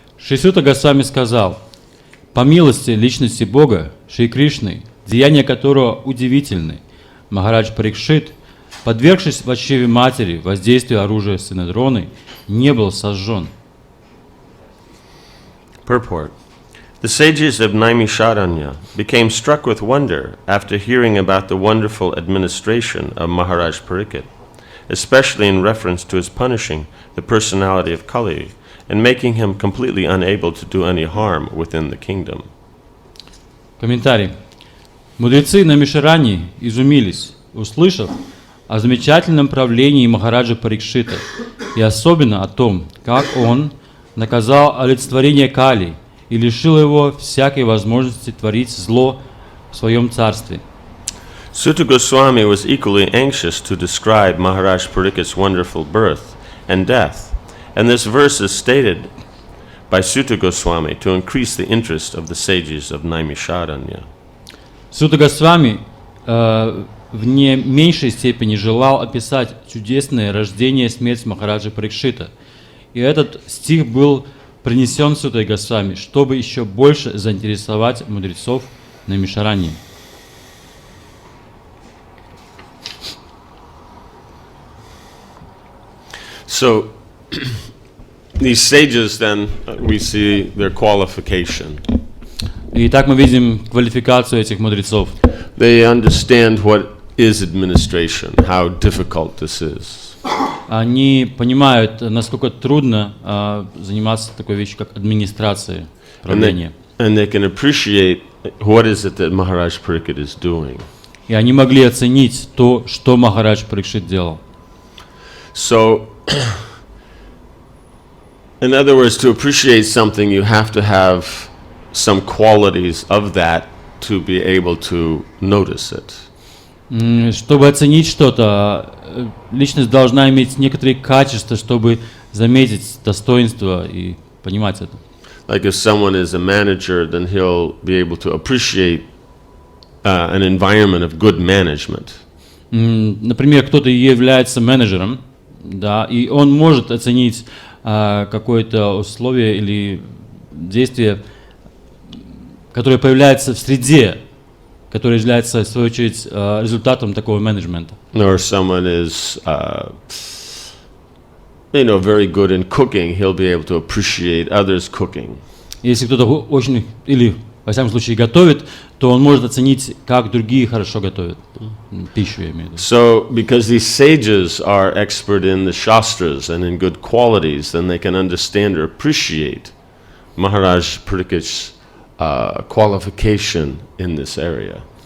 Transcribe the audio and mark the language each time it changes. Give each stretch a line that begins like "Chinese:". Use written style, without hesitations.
Russian: Шри Сута Госвами сказал: по милости личности Бога, Шри Кришны, деяния которого удивительны, Махарадж Парикшит, подвергшись в чреве матери воздействию оружия сына Дроны, не был сожжен.
English: Purport. The sages of Naimisharanya became struck with wonder after hearing about the wonderful administration of Maharaj Pariksit, especially in reference to his punishing the personality of Kali and making him completely unable to do any harm within the kingdom.
Russian: Комментарий. Мудрецы Наймишарани изумились, услышав о замечательном правлении Махараджа Парикшита и особенно о том, как он наказал олицетворение Кали и лишил его всякой возможности творить зло в своем царстве.
English: Sutta Goswami was equally anxious to describe Maharaj Parikit's wonderful birth and death, and this verse is stated by Sutta Goswami to increase the interest of the sages of Naimisharanya.
Russian: Сутта Госвами в не меньшей степени желал описать чудесное рождение и смерть Махараджа Парикшита. И этот стих был принесен Суттой Госвами, чтобы еще больше заинтересовать мудрецов Наймишарани.
English: So, these sages then, we see their qualification.
Russian: Итак, мы видим квалификацию этих мудрецов.
English: They understand what is administration, how difficult this is.
Russian: Они понимают, насколько трудно заниматься такой вещью, как администрация, правление.
English: And they can appreciate what is it that Maharaj Pariksit is doing.
Russian: И они могли оценить то, что Махарадж Парикшит делал.
English: So, in other words, to appreciate something, you have to have some qualities of that to be able to notice it.
Russian: Чтобы оценить что-то, личность должна иметь некоторые качества, чтобы заметить достоинство и понимать это.
English: Like if someone is a manager, then he'll be able to appreciate an environment of good management.
Russian: Например, кто-то является менеджером, да, и он может оценить какое-то условие или действие, которое появляется в среде, которое является, в свою очередь, результатом такого менеджмента.
English: Or someone is, very good in cooking, he'll be able to appreciate others' cooking.
Russian: Если кто-то очень, или, во всяком случае, готовит, то он может оценить, как другие хорошо готовят пищу, я имею в виду.
English: So, because these sages are expert in the shastras and in good qualities, then they can understand or appreciate Maharaj Parikit's qualification in this area.